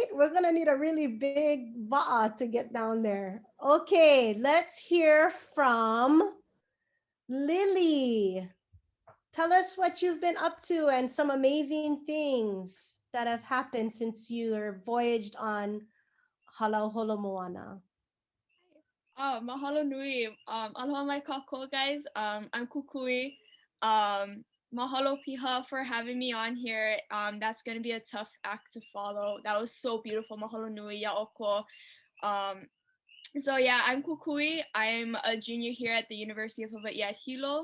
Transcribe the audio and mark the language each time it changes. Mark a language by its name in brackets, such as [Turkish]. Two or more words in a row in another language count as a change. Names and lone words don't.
[English] We're going to need a really big va'a to get down there. Okay, let's hear from Lily. Tell us what you've been up to and some amazing things that have happened since you were voyaged on Halauholo Moana. [Hawaiian] Mahalo nui. Aloha mai kākou, [English] guys. I'm Kukui. [Hawaiian] Mahalo piha [English] for having me on here. That's going to be a tough act to follow. That was so beautiful. [Hawaiian] Mahalo nui, [English] ya'oko. So yeah, I'm Kukui. I'm a junior here at the University of Hawaii at Hilo.